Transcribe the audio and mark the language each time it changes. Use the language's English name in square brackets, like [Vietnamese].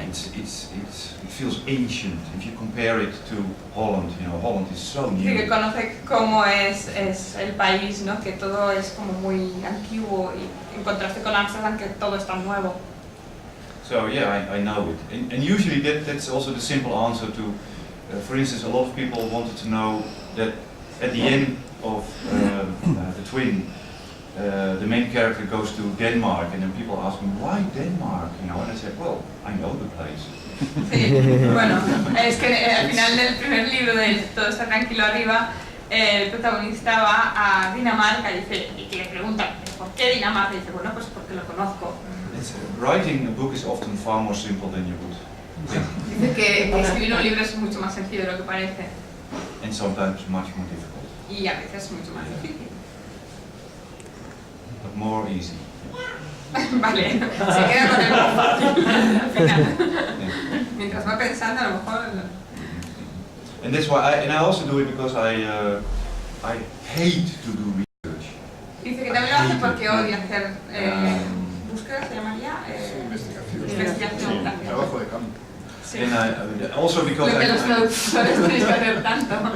[English] It feels ancient. If you compare it to Holland, you know, Holland is so [Spanish] Sí, que [English] new. [Spanish] conoce cómo es el país, ¿no? Que todo es como muy antiguo y en contraste con Amsterdam, que todo es tan nuevo. [English] So yeah, I know it. And usually that's also the simple answer to, for instance, a lot of people wanted to know that at the end of the Twin, the main character goes to Denmark, and then people ask me, why Denmark? You know, and I said, well, I know the place. [Spanish] Sí, bueno, es que al final del primer libro de Todo está tranquilo arriba, el protagonista va a Dinamarca y le pregunta, ¿por qué Dinamarca? Y dice, bueno, pues porque lo conozco. [English] Writing a book is often far more simple than you would think, [Spanish] Dice que escribir un libro es mucho más sencillo de lo que parece [English] and sometimes much more difficult, [Spanish] y a veces mucho más difícil. [English] but more easy. [Spanish] Vale, se queda con el más fácil al final. [English] Yeah. [Spanish] Mientras va pensando, a lo mejor... [English] And that's why I also do it because I hate to do research. [Spanish] Dice que también lo hace porque odia hacer búsqueda, se llamaría investigación también. Trabajo de campo. Sí. [English] And also because [Spanish] Lo que los traductores tenéis que hacer tanto.